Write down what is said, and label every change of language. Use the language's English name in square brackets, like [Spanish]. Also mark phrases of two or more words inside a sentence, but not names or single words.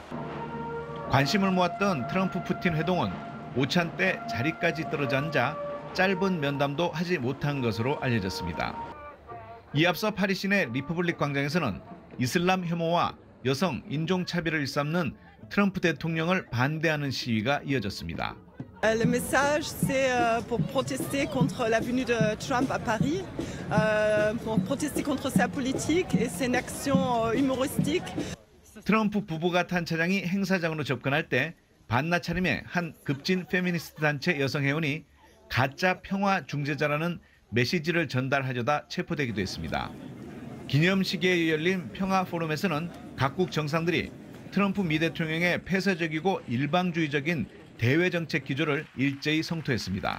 [Korean] 관심을 모았던 트럼프 푸틴 회동은 오찬 때 자리까지 떨어져 앉아 짧은 면담도 하지 못한 것으로 알려졌습니다. 이에 앞서 파리 시내 리퍼블릭 광장에서는 이슬람 혐오와 여성 인종차별을 일삼는 트럼프 대통령을 반대하는 시위가 이어졌습니다. [French] Le message, c'est pour protester contre la venue de Trump à Paris, pour protester contre sa politique et ses actions humoristiques. [Korean] 트럼프 부부가 탄 차량이 행사장으로 접근할 때 반나 차림의 한 급진 페미니스트 단체 여성 회원이 가짜 평화 중재자라는 메시지를 전달하려다 체포되기도 했습니다. 기념식에 열린 평화 포럼에서는 각국 정상들이 트럼프 미 대통령의 폐쇄적이고 일방주의적인 대외 정책 기조를 일제히 성토했습니다.